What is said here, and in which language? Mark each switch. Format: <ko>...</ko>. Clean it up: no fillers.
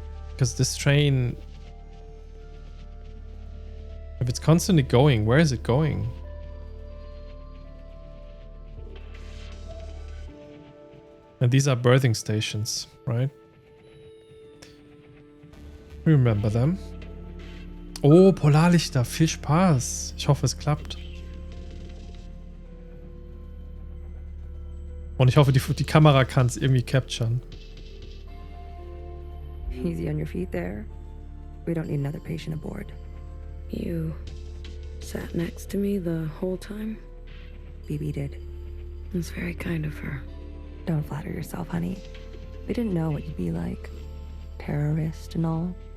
<en>Because this train, if it's constantly going, where is it going? And these are birthing stations, right? We remember them.</en> <de>Oh, Polarlichter, viel Spaß. Ich hoffe, es klappt. Und ich hoffe, die Kamera kann es irgendwie capturen.</de> <en>Easy on your feet there. We don't need another patient aboard. You sat next to me the whole time? BB did. It's very kind of her. Don't flatter yourself, honey. We didn't know what you'd be like. Terrorist and all.</en>